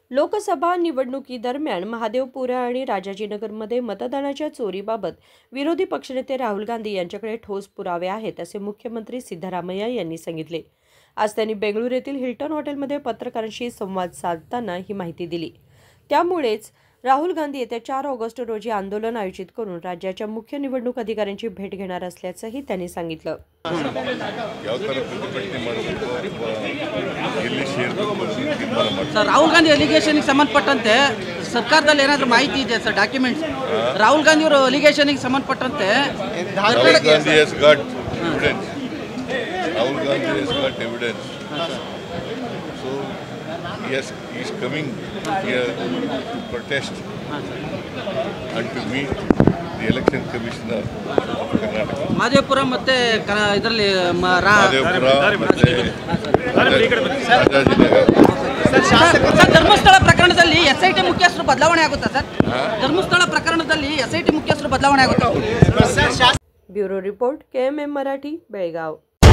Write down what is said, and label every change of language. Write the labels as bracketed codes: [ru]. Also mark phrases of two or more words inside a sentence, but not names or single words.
[mr] लोकसभा निवडणुकीदरम्यान महादेवपुरा आणि राजाजीनगरमध्ये मतदानाच्या चोरीबाबत विरोधी पक्षनेते राहुल गांधी यांच्याकडे ठोस पुरावे आहेत असे मुख्यमंत्री सिद्धरामय्या यांनी सांगितले। आज त्यांनी बेंगळुरू येथील हिल्टन हॉटेलमध्ये पत्रकारांशी संवाद साधताना ही माहिती दिली। त्यामुळेच राहुल गांधी येत्या 4 ऑगस्ट रोजी आंदोलन आयोजित करून राज्याच्या मुख्य निवडणूक अधिकाऱ्यांची भेट घेणार असल्याचंही त्यांनी सांगितलं। [kn] ರಾಹುಲ್ ಗಾಂಧಿ ಅಲಿಗೇಷನ್ಗೆ ಸಂಬಂಧಪಟ್ಟಂತೆ ಸರ್ಕಾರದಲ್ಲಿ ಏನಾದರೂ ಮಾಹಿತಿ ಇದೆ ಸರ್? ಡಾಕ್ಯುಮೆಂಟ್ಸ್ ರಾಹುಲ್ ಗಾಂಧಿ ಅವರ ಅಲಿಗೇಷನ್ಗೆ ಸಂಬಂಧಪಟ್ಟಂತೆ [en] Rahul Gandhi has got evidence. So yes, he is coming here to protest and to meet the election commissioner of Karnataka. [kn] ಮಾದೇವಪುರ ಮತ್ತೆ ಇದರಲ್ಲಿ ಧರ್ಮಸ್ಥಳ ಪ್ರಕರಣದಲ್ಲಿ ಎಸ್ಐಟಿ ಮುಖ್ಯಸ್ಥರು ಬದಲಾವಣೆ ಆಗುತ್ತಾ ಸರ್? ಧರ್ಮಸ್ಥಳ ಪ್ರಕರಣದಲ್ಲಿ ಎಸ್ಐಟಿ ಮುಖ್ಯಸ್ಥರು ಬದಲಾವಣೆ ಆಗುತ್ತಾ? [mr] ब्युरो रिपोर्ट KMM मराठी बेळगाव।